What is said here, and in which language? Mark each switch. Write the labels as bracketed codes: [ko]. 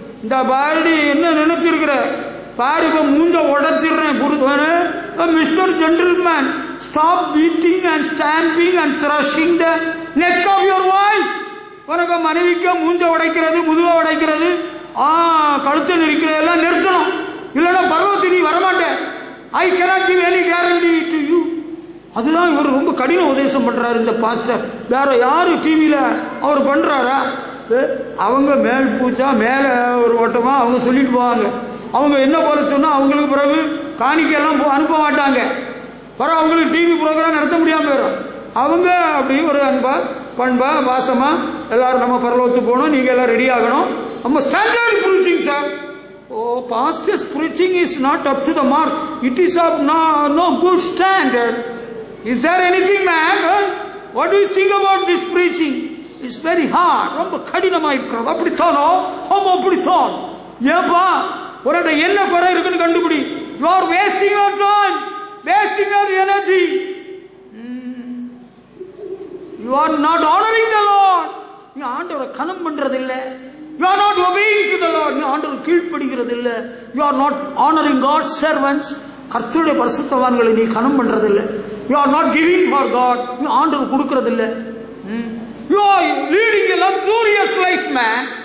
[ta] இந்த பாரடி என்ன நினைச்சிருக்கிற பாரு, இப்ப மூஞ்ச உடைச்சிடுறேன். [en] Mister gentleman, stop beating and stamping and thrashing the neck of your wife. [ta] உனக்கு மனைவிக்க மூஞ்ச உடைக்கிறது, முதுக உடைக்கிறது, கழுத்தை நெரிக்கிறதெல்லாம் நிறுத்தணும். இல்லைன்னா பரவத்து நீ வரமாட்டேன். [en] I cannot give any guarantee to you. [ta] அதுதான் இவர் ரொம்ப கடின உபதேசம் பண்றாரு இந்த பாஸ்டர். வேற யாரு டிவியில அவர் பண்றாரா? அவங்க மேல் பூச்சா மேல ஒரு ஓட்டமா அவங்க சொல்லிட்டு போவாங்க. அவங்க என்ன போல சொன்னா அவங்களுக்கு பிறகு காணிக்கையெல்லாம் அனுப்ப மாட்டாங்க. பிறகு அவங்களுக்கு டிவி ப்ரோக்ராம் நடத்த முடியாம போயிடும். அவங்க அப்படி ஒரு அன்பா பண்பா பாசமா எல்லாரும் நம்ம பரலோகத்துக்கு போகணும், நீங்க எல்லாம் ரெடி ஆகணும். நம்ம standard preaching sir. [en] Oh, pastor's preaching is not up to the mark. It is of no good standard. Is there anything, man? What do you think about this preaching? It's very hard. [ta] ரொம்ப கடினமா இருக்கிறது. அப்படித்தானோ? ஆமா அப்படித்தான். ஏப்பா உனக்கு என்ன குறை இருக்குன்னு கண்டுபிடி. [en] You are wasting your time, wasting your energy. You are not honoring the Lord. [ta] நீ ஆண்டவரை கனம் பண்றது இல்ல. [en] You are not obeying to the Lord. [ta] நீ ஆண்டவர் கீழ்ப்படிகிறது இல்ல. [en] You are not honoring God's servants. [ta] கர்த்தருடைய பரிசுத்தவான்களை நீ கனம் பண்றது இல்ல. [en] You are not giving for God. [ta] நீ ஆண்டவர் கொடுக்கிறது இல்ல. [en] You are leading a luxurious life, man.